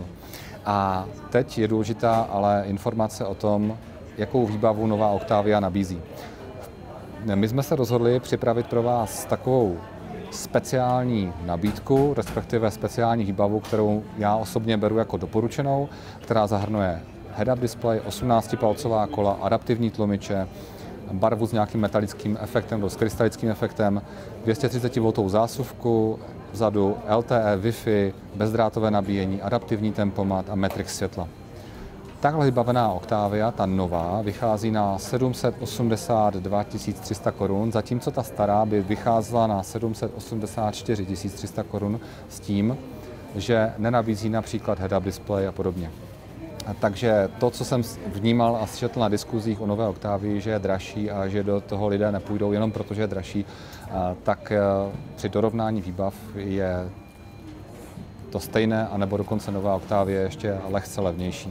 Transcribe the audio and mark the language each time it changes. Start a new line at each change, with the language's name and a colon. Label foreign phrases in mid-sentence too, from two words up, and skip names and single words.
Czech: A teď je důležitá ale informace o tom, jakou výbavu nová Octavia nabízí. My jsme se rozhodli připravit pro vás takovou speciální nabídku, respektive speciální výbavu, kterou já osobně beru jako doporučenou, která zahrnuje
English: head-up display,
Czech: 18-palcová kola, adaptivní tlumiče, barvu s nějakým metalickým efektem nebo s krystalickým efektem, 230V zásuvku, vzadu LTE, Wi-Fi, bezdrátové nabíjení, adaptivní tempomat a Matrix světla. Takhle vybavená Octavia, ta nová, vychází na 782 300 korun, zatímco ta stará by vycházela na 784 300 korun s tím, že nenabízí například
English: head-up display
Czech: a podobně. Takže to, co jsem vnímal a sčetl na diskuzích o nové Octavii, že je dražší a že do toho lidé nepůjdou jenom proto, že je dražší, tak při dorovnání výbav je to stejné, anebo dokonce nová Octavia ještě lehce levnější.